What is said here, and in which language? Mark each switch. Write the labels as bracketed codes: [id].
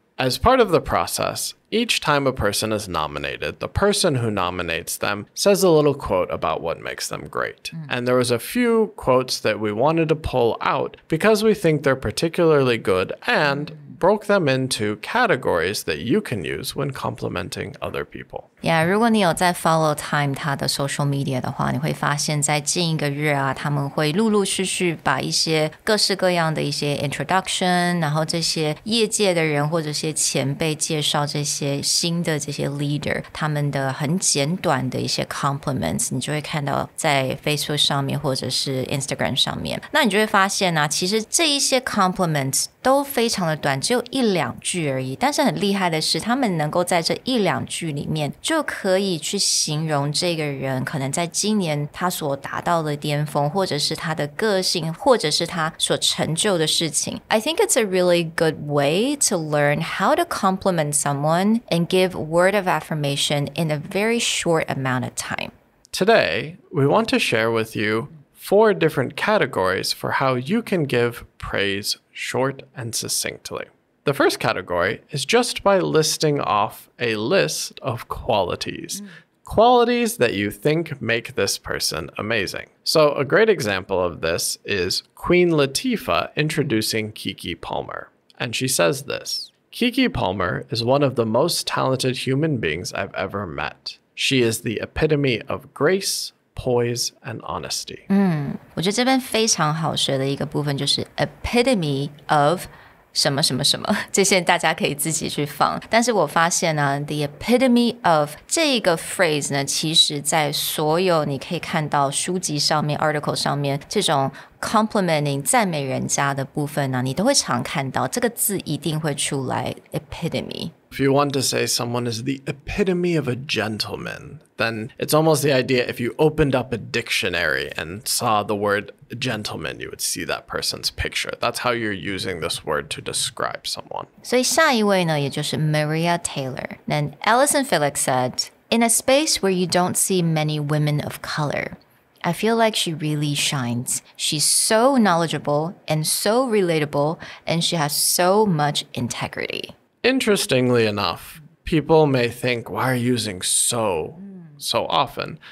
[en] As part of the process, each time a person is nominated, the person who nominates them says a little quote about what makes them great. And there was a few quotes that we wanted to pull out because we think they're particularly good and broke them into categories that you can use when complimenting other people. [zh] Yeah, 如果你有在 follow Time 它的 social media 的话，你会发现在近一个月啊，他们会陆陆续续把一些各式各样的一些 introduction， 然后这些业界的人或者些前辈介绍这些新的这些 leader， 他们的很简短的一些 compliments， 你就会看到在 Facebook 上面或者是 Instagram 上面。那你就会发现啊，其实这一些 compliments 都非常的短，只有一两句而已，但是很厉害的是他们能够在这一两句里面就可以去形容这个人可能在今年他所达到的巅峰，或者是他的个性，或者是他所成就的事情。 [en] I think it's a really good way to learn how to compliment someone and give word of affirmation in a very short amount of time. Today, we want to share with you 4 different categories for how you can give praise short and succinctly. The first category is just by listing off a list of qualities. Qualities that you think make this person amazing. So a great example of this is Queen Latifah introducing Keke Palmer. And she says this: Keke Palmer is one of the most talented human beings I've ever met. She is the epitome of grace, poise, and honesty. [zh] 我觉得这边非常好学的一个部分就是 epitome of什么什么什么，这些大家可以自己去放。但是我发现呢 the epitome of 这个 phrase 呢，其实在所有你可以看到书籍上面 article 上面这种 complimenting 赞美人家的部分呢，你都会常看到这个字一定会出来 epitome。 [en] If you want to say someone is the epitome of a gentleman, then it's almost the idea if you opened up a dictionary and saw the word gentleman, you would see that person's picture. That's how you're using this word to describe someone. [zh] 所以下一位呢，也就是 Maria Taylor. [en] Then Alison Felix said, "In a space where you don't see many women of color, I feel like she really shines. She's so knowledgeable and so relatable, and she has so much integrity." Interestingly enough, people may think, why are you using so often?